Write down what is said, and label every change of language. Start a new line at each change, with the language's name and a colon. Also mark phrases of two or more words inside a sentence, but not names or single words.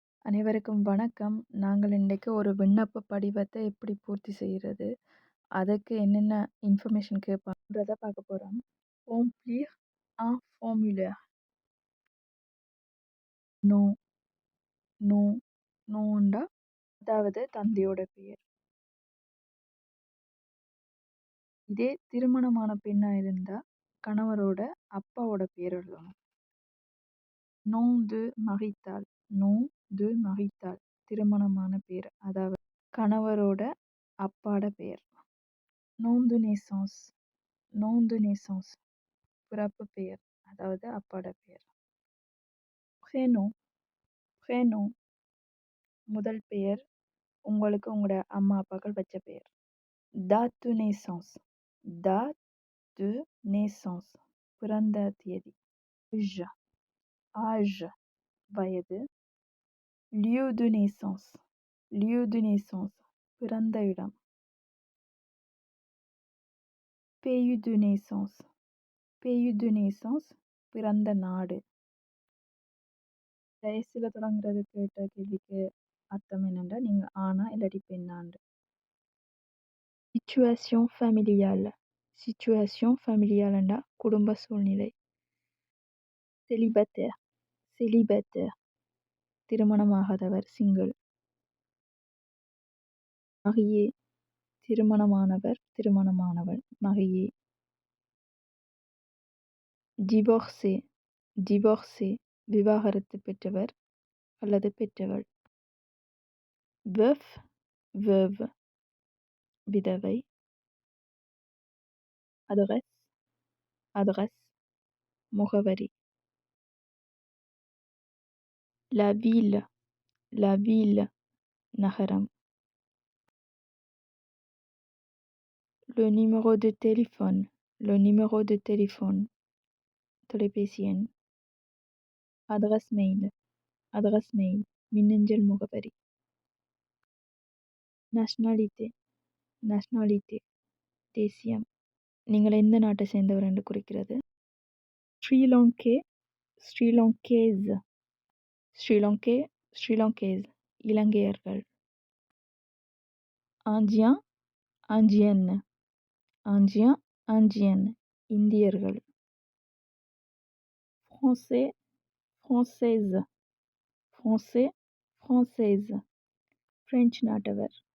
Tamil: அனைவருக்கும் வணக்கம். நாங்கள் இன்றைக்கு ஒரு விண்ணப்ப படிவத்தை எப்படி பூர்த்தி செய்கிறது, அதுக்கு என்னென்ன இன்ஃபர்மேஷன் கேட்பாங்கன்றத பார்க்க போகிறோம்.
French: Remplir un formulaire.
Tamil: நோ நோ நோண்டா அதாவது தந்தையோட பெயர். இதே திருமணமான பெண்ணா இருந்தா கணவரோட அப்பாவோட பேர் எழுதணும்.
French: Nom de marital. Nom de marital.
Tamil: திருமணமான பேர், அதாவது கணவரோட அப்பாட பெயர்.
French: Nom de naissance. Nom de naissance.
Tamil: பிறப்பு பெயர், அதாவது அப்பாட பெயர்.
French: Prénom. Prénom.
Tamil: முதல் பெயர், உங்களுக்கு உங்களோட அம்மா அப்பாக்கள் வச்ச பெயர்.
French: Date de naissance. Date de naissance.
Tamil: பிறந்த தேதி.
French: Âge. Âge. வயது. Lieu de naissance. Lieu de naissance.
Tamil: பிறந்த இடம்.
French: Pays de naissance. Pays de naissance.
Tamil: பிறந்த நாடு. வயசுல தொடங்குறது கேட்ட கேள்விக்கு அர்த்தம் என்னென்னா, நீங்க ஆணா இல்லாட்டி பெண்ணாண்டு.
French: Situation familiale. Situation familiale
Tamil: குடும்ப சூழ்நிலை.
French: Célibataire. Célibataire.
Tamil: திருமணமாகாதவர், சிங்கிள். Marié. திருமணமானவர், திருமணமானவள்,
French: marié. Divorcé. Divorcé.
Tamil: விவாகரத்து பெற்றவர் அல்லது பெற்றவள்.
French: Veuf. Veuve.
Tamil: விதவை. Adresse.
French: Adresse. முகவரி. La ville. La ville. நகரம். Le numéro de téléphone. Le numéro de téléphone.
Tamil: தொலைபேசி எண்.
French: Adresse mail. Adresse mail.
Tamil: மின்னஞ்சல் முகவரி.
French: Nationalité. Nationalité.
Tamil: தேசியம். நீங்கள் எந்த நாட்டை சேர்ந்தவர் என்று குறிக்கிறது.
French: Sri Lankais. Sri Lankaise. Sri Lankais. Sri Lankaise. இலங்கையர்கள். Indien. Indienne. Indien. Indienne. இந்தியர்கள். Français. Française. Français. Française. French நாட்டவர்.